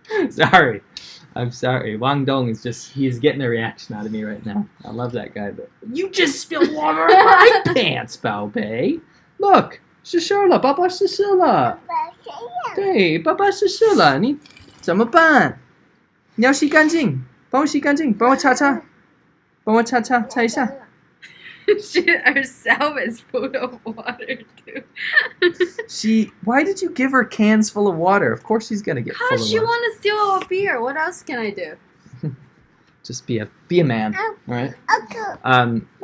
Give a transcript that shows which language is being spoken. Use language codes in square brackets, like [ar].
[en] Sorry. I'm sorry. Wang Dong is he's getting a reaction out of me right now. I love that guy, but you just spilled water on my pants, Bao Bei. [zh] Look. 湿湿了，爸爸湿湿了。对，爸爸湿湿了，你怎么办？你要洗干净，帮我洗干净，帮我擦擦，擦一下。 [en] She herself is full of water too. Why did you give her cans full of water? Of course she's gonna get full of water. Cause she want to steal a beer. What else can I do? Just be a man, all right? Papa.